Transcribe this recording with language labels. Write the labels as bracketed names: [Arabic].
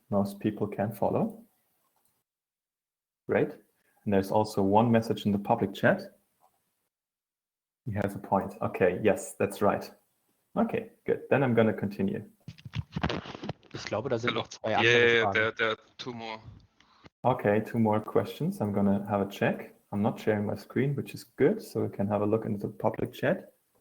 [English] Most people can follow. Great. And there's also one message in the public chat. He has a point. Okay, yes, that's right. Okay, good. Then I'm going to continue. [German] Ich glaube, da sind noch zwei andere Fragen. [English] There are two more. Okay, two more questions. I'm going to have a check. I'm not sharing my screen, which is good, so we can have a look into the public chat.